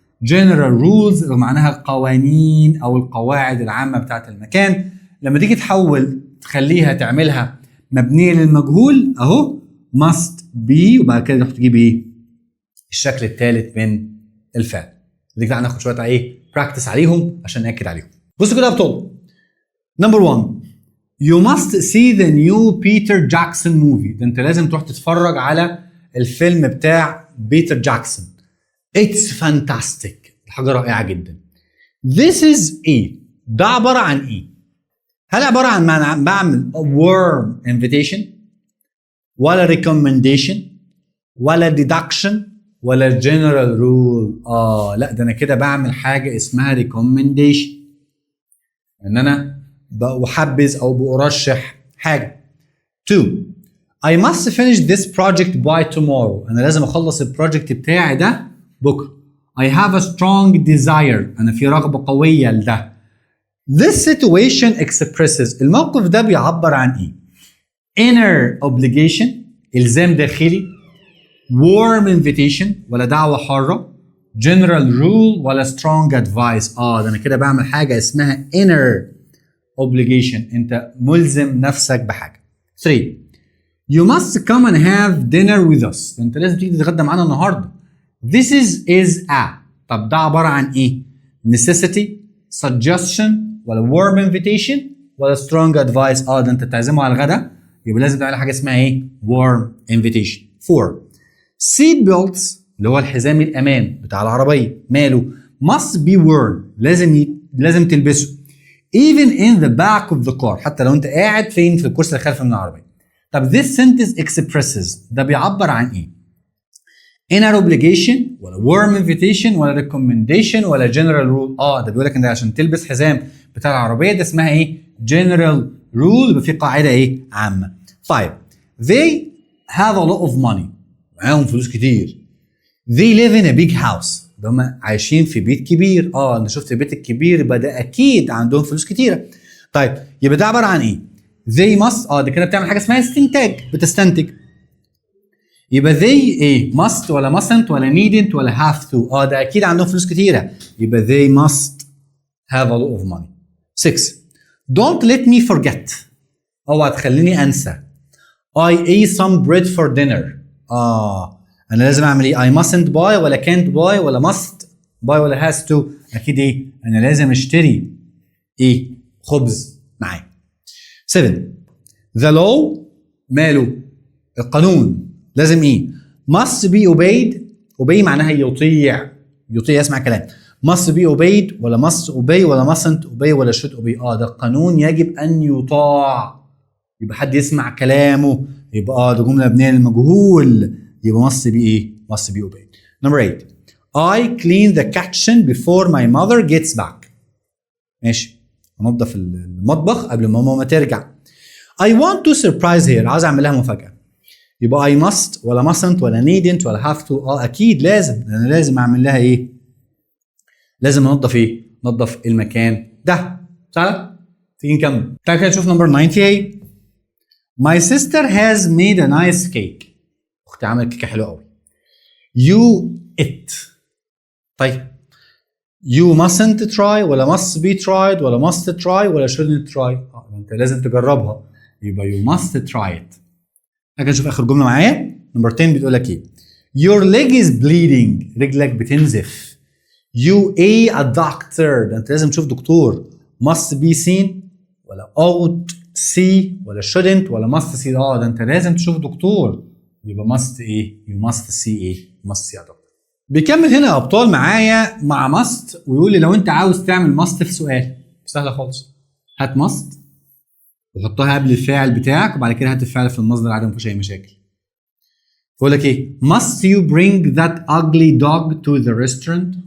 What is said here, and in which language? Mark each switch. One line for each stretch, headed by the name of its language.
English: general rules
Arabic: اللي معناها القوانين او القواعد العامه بتاعت المكان. لما تيجي تحول تخليها تعملها مبنيه للمجهول اهو must be، وبعد كده تروح تجيب ايه؟ الشكل الثالث من الفعل. دي كده هناخد شويه ايه براكتس عليهم عشان ناكد عليهم. بصوا كده يا بطل. نمبر
English: 1 You must see the new Peter Jackson movie.
Arabic: ده انت لازم تروح تتفرج على الفيلم بتاع بيتر جاكسون.
English: It's fantastic.
Arabic: حاجة رائعة جدا.
English: This is
Arabic: ايه؟ ده عبارة عن ايه؟ هل عبارة عن بعمل
English: warm invitation
Arabic: ولا recommendation ولا deduction ولا general rule؟ لا، ده انا كده بعمل حاجة اسمها recommendation، ان انا بحبذ او بأرشح حاجة.
English: 2 I must finish this project by tomorrow.
Arabic: انا لازم اخلص البروجكت بتاعي ده بكره.
English: I have a strong desire.
Arabic: انا في رغبة قوية لده.
English: This situation expresses
Arabic: الموقف ده بيعبر عن ايه؟
English: inner obligation
Arabic: الزام داخلي،
English: warm invitation
Arabic: ولا دعوة حارة،
English: general rule
Arabic: ولا
English: strong advice.
Arabic: ده انا كده بعمل حاجة اسمها
English: inner obligation،
Arabic: انت ملزم نفسك بحاجة.
English: 3 You must come and have dinner with us.
Arabic: انت لازم تيجي تتغدى معانا النهارده.
English: This is a.
Arabic: طب ده عبارة عن ايه؟ necessity، suggestion ولا
English: warm invitation
Arabic: ولا
English: strong advice.
Arabic: ده انت تعزمه على الغدا يبقى لازم تعمل حاجة اسمها ايه؟
English: warm invitation.
Arabic: 4
English: seat belts
Arabic: اللي هو الحزام الأمان بتاع العربية ماله؟
English: must be worn
Arabic: لازم تلبسه
English: even in the back of the car،
Arabic: حتى لو انت قاعد فين؟ في الكرسي الخلفي من العربية. طب
English: this sentence expresses
Arabic: ده بيعبر عن ايه؟
English: inner obligation
Arabic: ولا
English: warm invitation
Arabic: ولا recommendation ولا
English: general rule؟
Arabic: ده بيقول لك ان عشان تلبس حزام بتاع العربيه ده اسمها ايه؟ general rule، يبقى في قاعده ايه؟ عامه.
English: 5 they have a lot of money
Arabic: معاهم فلوس كتير.
English: they live in a big house
Arabic: ده هم عايشين في بيت كبير. انت شفت البيت الكبير يبقى ده اكيد عندهم فلوس كتيره. طيب يبقى ده عباره عن ايه؟
English: they must
Arabic: ده كده بتعمل حاجه اسمها استنتاج، بتستنتج.
English: يبقى they ايه؟ must ولا mustn't ولا needn't ولا have to؟
Arabic: ده اكيد عندهم فلوس كتيره يبقى
English: they must have a lot of money. 6 don't let me forget
Arabic: اوعى تخليني انسى.
English: I ate some bread for dinner.
Arabic: انا لازم اعمل ايه؟
English: I mustn't buy
Arabic: ولا
English: can't buy
Arabic: ولا
English: must buy
Arabic: ولا
English: has to؟
Arabic: اكيد ايه؟ انا لازم اشتري ايه؟ خبز معايا. 7
English: the law
Arabic: ماله؟ القانون لازم ايه؟
English: must be obeyed.
Arabic: obey معناها يطيع يسمع كلام.
English: must be obeyed
Arabic: ولا
English: must obey
Arabic: ولا
English: mustn't obey
Arabic: ولا
English: should obey؟
Arabic: ده القانون يجب ان يطاع، يبقى حد يسمع كلامه، يبقى ده جمله مبنيه للمجهول، يبقى must be ايه؟ must be obeyed.
English: Number 8 I clean the kitchen before my mother gets back.
Arabic: ماشي، انضف المطبخ قبل ما ماما ترجع.
English: I want to surprise her
Arabic: عايز اعمل لها مفاجاه. يبقى
English: I must
Arabic: ولا mustn't ولا needn't ولا
English: have to؟
Arabic: اكيد لازم، انا لازم اعمل لها ايه؟ لازم انضف ايه؟ نظف المكان ده. سهله؟ تيجي نكمل. تعالى كده نشوف نمبر 98.
English: My sister has made a nice cake.
Arabic: اختي عملت كيكه حلوه قوي.
English: You it.
Arabic: طيب
English: you mustn't try ولا must be tried ولا must try ولا shouldn't try.
Arabic: انت لازم تجربها، يبقى
English: you must try it.
Arabic: هاجي نشوف اخر جمله معايا. نمبر 10 بتقول لك ايه؟
English: Your leg is bleeding.
Arabic: رجلك بتنزف.
English: You a doctor.
Arabic: ده انت لازم تشوف دكتور.
English: Must be seen ولا ought see ولا shouldn't ولا must see.
Arabic: ده انت لازم تشوف دكتور، يبقى must ايه؟
English: you must see
Arabic: ايه؟
English: must see
Arabic: يا دكتور. بيكمل هنا يا ابطال معايا مع must ويقول لي لو انت عاوز تعمل must في سؤال سهله خالص. هات must وحطها قبل الفاعل بتاعك وبعد كده هات الفعل في المصدر عادي، مفيش اي مشاكل.
English: بقول لك ايه؟ must you bring that ugly dog to the restaurant.